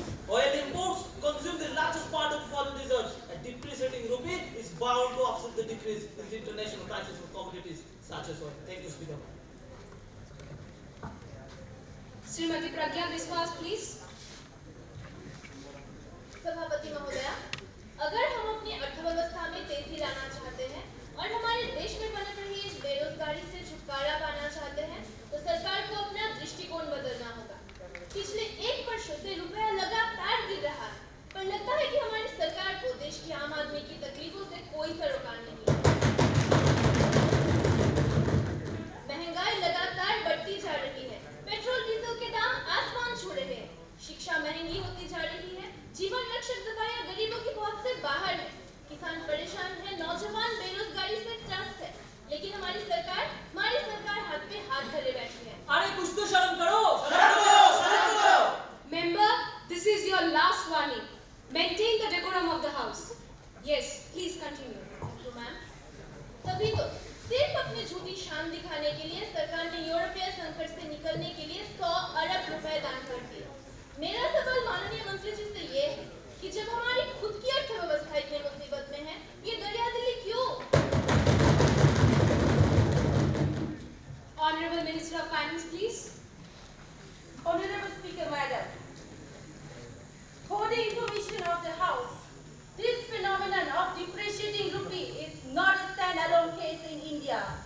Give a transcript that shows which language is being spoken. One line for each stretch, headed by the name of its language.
English: Oil imports consume the largest part of foreign reserves. A depreciating rupee is bound to offset the decrease in the international prices of commodities such as oil. Thank you, Speaker. Srimati Pragya Biswas, please.
Hindi: सभापति महोदया, अगर हम अपनी अर्थव्यवस्था में तेजी लाना चाहते हैं और हमारे देश में पनप रही इस बेरोजगारी से छुटकारा पाना चाहते हैं, तो सरकार को अपना दृष्टिकोण बदलना होगा। पिछले 1 वर्ष से रुपया लगातार गिर रहा है, पर लगता है कि हमारी सरकार को देश की आम आदमी की तकलीफों से कोई सरोकार नहीं है। महंगाई लगातार बढ़ती जा रही है, पेट्रोल डीजल के दाम आसमान छू रहे हैं, शिक्षा महंगी होती जा रही है, जीवन रक्षक दवाइयां गरीबों की पहुंच से बाहर है, किसान परेशान है, नौजवान बेरोजगारी से त्रस्त है, लेकिन हमारी सरकार हाथ पे हाथ धरे बैठी है। अरे कुछ तो शर्म करो!
English: Member, this is your last warning. Maintain the decorum of the house. Yes, please continue.
Hindi: तो मैम, तभी तो सिर्फ अपनी झूठी शान दिखाने के लिए सरकार ने यूरोपीय संकट से निकलने के लिए 100 अरब रुपए दान कर दिए। मेरा सवाल माननीय मंत्री जी से ये है कि जब हमारी खुद की अर्थव्यवस्था इतनी मुसीबत में है, ये दरिया दिली क्यों?
English: Honorable Minister of Finance, please. Honorable Speaker, Madam, for the information of the House, this phenomenon of depreciating rupee is not a standalone case in India.